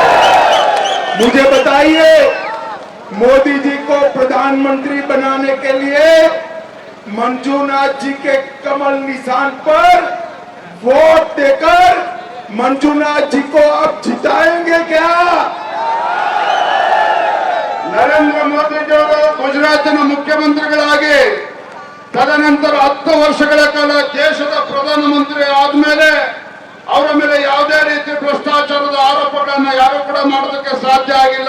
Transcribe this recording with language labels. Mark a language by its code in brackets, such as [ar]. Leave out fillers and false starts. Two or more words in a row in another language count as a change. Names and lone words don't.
[hi] मुझे बताइए, मोदी जी को प्रधानमंत्री बनाने के लिए मंजूनाथ जी के कमल निशान पर वोट देकर मंजूनाथ जी को आप जिताएंगे क्या? [kn] ನರೇಂದ್ರ ಮೋದಿಜಿಯವರು ಗುಜರಾತಿನ ಮುಖ್ಯಮಂತ್ರಿಗಳಾಗಿ ತದನಂತರ 10 ವರ್ಷಗಳ ಕಾಲ ದೇಶದ ಪ್ರಧಾನಮಂತ್ರಿ ಆದ್ಮೇಲೆ ಅವರ ಮೇಲೆ ಯಾವುದೇ ರೀತಿ ಭ್ರಷ್ಟಾಚಾರದ ಆರೋಪಗಳನ್ನ ಯಾರು ಕೂಡ ಮಾಡೋದಕ್ಕೆ ಸಾಧ್ಯ ಆಗಿಲ್ಲ.